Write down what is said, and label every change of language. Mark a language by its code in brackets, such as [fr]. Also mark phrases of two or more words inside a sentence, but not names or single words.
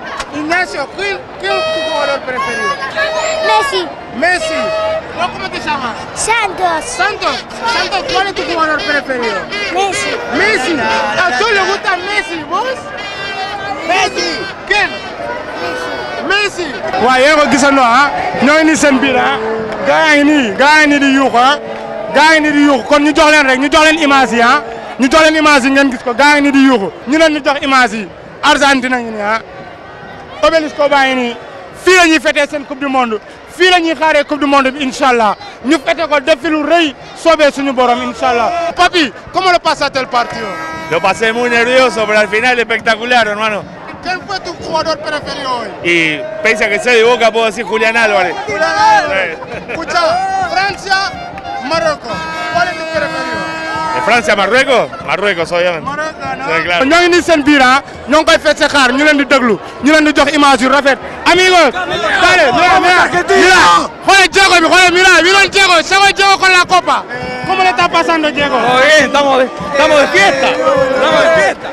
[es] Ignacio, ¿quién es tu jugador preferido? Messi. Messi. ¿Vos cómo te llamas? Santos. Santos. Santos, ¿cuál es tu jugador preferido? Messi. Messi. ¿A tú le gusta Messi? ¿Vos? Messi. ¿Quién? Messi. [wo] waaw yéen a ko gisandoo ñoo ngi nii seen biir gaa ngi nii di yuuxu gaa ngi nii di yuuxu kon ñu jox leen rek ñu jox leen image yi ñu jox leen image yi ngeen gis ko gaa ngi nii di yuuxu ñu leen di jox image yi Argentine ngi nii Obélisque baa ngi nii fii la ñuy fêté seen [fr] coupe du monde [wo] fii la ñuy xaaree [fr] coupe du monde [wo] bi [ar] إن شاء الله [wo] ñu fêté ko def fi lu rëy soobee suñu borom [ar] إن شاء الله. [es] Papi, ¿cómo lo pasaste el partido? Lo pasé muy nervioso, pero al final espectacular, hermano. ¿Quién fue tu jugador preferido hoy? Y pese a que soy de Boca, puedo decir Julián Álvarez. Julián Álvarez. Escucha, Francia, Marruecos. ¿Cuál es tu preferido? ¿De Francia a Marruecos? Marruecos, obviamente. Marruecos, ¿no? Sí, claro. [wo] ñoo ngi nii seen biir ñoo ngi koy fecc xaar ñu leen di déglu ñu leen di jox image yu rafet. [es] Amigos, dale, mira, [wo] xoolal Diego bi xoolal [es] mira, vieron Diego, se va Diego con la copa. ¿Cómo le está pasando Diego? Muy bien, estamos de fiesta. Estamos de fiesta.